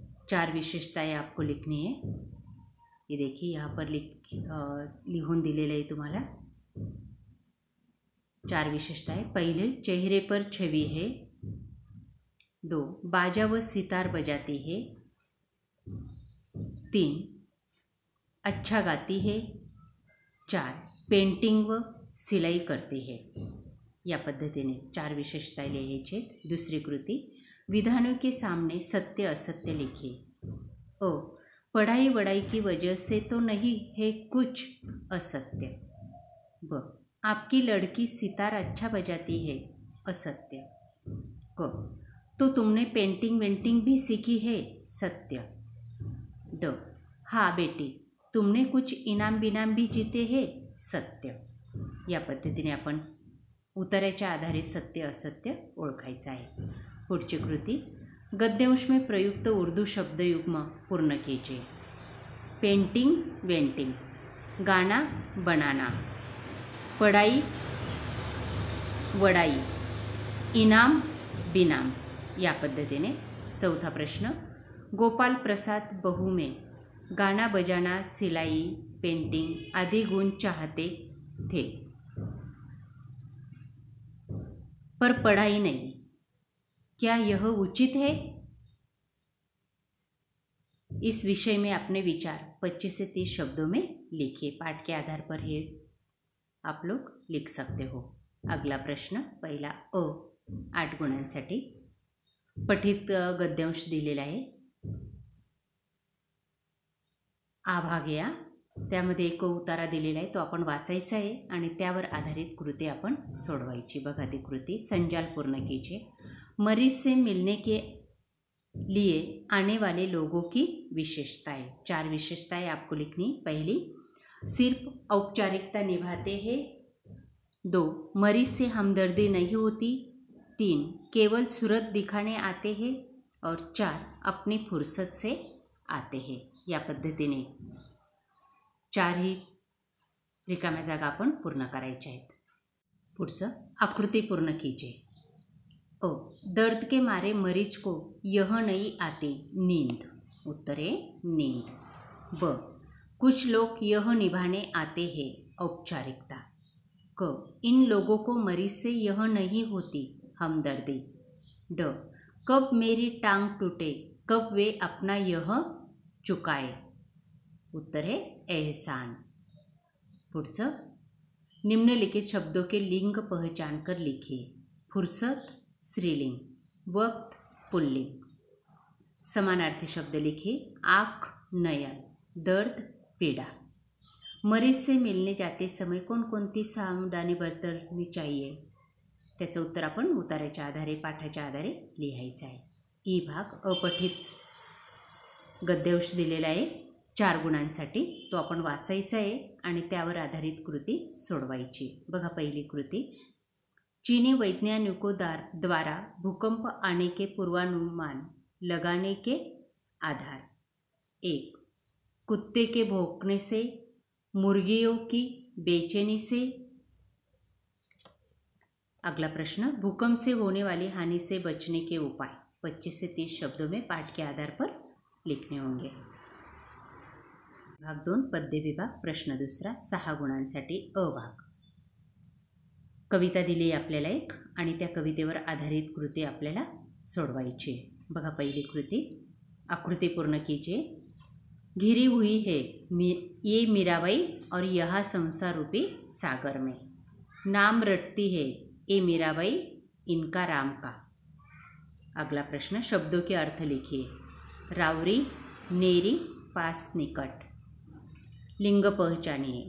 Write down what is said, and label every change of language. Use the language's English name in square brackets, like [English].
[Hindi] 4 विशेषताएं आपको लिखनी है. ये देखिए यहाँ पर [Marathi] लिखून दिलेले आहे तुम्हाला [Hindi] 4 विशेषताएं. पहले, चेहरे पर छवि है. 2, बाजा व सितार बजाती है. 3, अच्छा गाती है. 4, पेंटिंग व सिलाई करती है. [Marathi] या पद्धतीने 4 विशेषताएं लिहायचे. दुसरी कृती, [Hindi] विधानों के सामने सत्य असत्य लिखिए. पढ़ाई वढ़ाई की वजह से तो नहीं है कुछ असत्य. ब, आपकी लड़की सितार अच्छा बजाती है. असत्य. क, तो तुमने पेंटिंग वेंटिंग भी सीखी है. सत्य. ड, हाँ बेटी, तुमने कुछ इनाम बिनाम भी जीते हैं. सत्य. [Marathi] या पद्धतीने आपण उतार्याच्या आधारे सत्य असत्य ओळखायचं आहे. पुढची कृती, [Hindi] गद्यांश में प्रयुक्त उर्दू शब्दयुग्म पूर्ण कीजिए. पेंटिंग वेंटिंग, गाना बनाना, पढ़ाई वड़ाई, इनाम बिनाम. [Marathi] या पद्धतीने. [Hindi] चौथा प्रश्न, गोपाल प्रसाद बहू में गाना बजाना, सिलाई, पेंटिंग आदि गुण चाहते थे पर पढ़ाई नहीं. क्या यह उचित है? इस विषय में अपने विचार 25 से 30 शब्दों में लिखिए. पाठ के आधार पर ये आप लोग लिख सकते हो. अगला प्रश्न, [Marathi] पहिला 8 गुणांसाठी. पठित गद्यांश दिलेला आहे. आ भाग या, त्यामध्ये एक उतारा दिलेला आहे, तो आपण वाचायचा आहे आणि त्यावर आधारित कृती आपण सोडवायची. बघा ती कृती, [Hindi] संजाल पूर्ण कीजिए. मरीज से मिलने के लिए आने वाले लोगों की विशेषताएं. 4 विशेषताएं आपको लिखनी. पहली, सिर्फ औपचारिकता निभाते हैं. 2, मरीज से हमदर्दी नहीं होती. 3, केवल सूरत दिखाने आते हैं. और 4, अपनी फुर्सत से आते हैं. [Marathi] या पद्धतीने 4ही रिकाम्या जागा आपण पूर्ण करायच्या आहेत. [Hindi] पुढचं, आकृती पूर्ण कीजिए. दर्द के मारे मरीज को यह नहीं आती नींद. उत्तर है नींद. ब, कुछ लोग यह निभाने आते हैं औपचारिकता. क, इन लोगों को मरीज से यह नहीं होती हमदर्दी. ड, कब मेरी टांग टूटे कब वे अपना यह चुकाए. उत्तर है एहसान. पुढचं, निम्नलिखित शब्दों के लिंग पहचान कर लिखिए. फुर्सत स्त्रीलिंग, वक्त पुल्लिंग. समानार्थी शब्द लिखिए. आँख नयन, दर्द पीड़ा. मरीज से मिलने जाते समय [Marathi] कोणकोणती [Hindi] सावधानी बरतणी चाहिए. [Marathi] त्याचं उत्तर आपण उतार्याच्या आधारे पाठाच्या आधारे लिहायचं आहे. ई भाग, अपठित गद्यांश दिलेला आहे 4 गुणांसाठी, तो आपण वाचायचा आहे आणि त्यावर आधारित कृती सोडवायची. बघा पहिली कृती, [Hindi] चीनी वैज्ञानिकों द्वारा भूकंप आने के पूर्वानुमान लगाने के आधार. 1, कुत्ते के भौंकने से, मुर्गियों की बेचैनी से. अगला प्रश्न, भूकंप से होने वाली हानि से बचने के उपाय. 25 से 30 शब्दों में पाठ के आधार पर लिखने होंगे. [Marathi] भाग 2 पद्य विभाग प्रश्न दुसरा 6 गुणांसाठी अ भाग. कविता दिली आपल्याला एक आणि त्या कवितेवर आधारित कृती आपल्याला सोडवायची. बघा पहिली कृती, [Hindi] आकृति पूर्ण कीजिए. घिरी हुई है ये मीराबाई और यहाँ संसार रूपी सागर में, नाम रटती है ये मीराबाई इनका राम का. अगला प्रश्न, शब्दों के अर्थ लिखिए. रावरी, नेरी, पास, निकट. लिंग पहचानिए.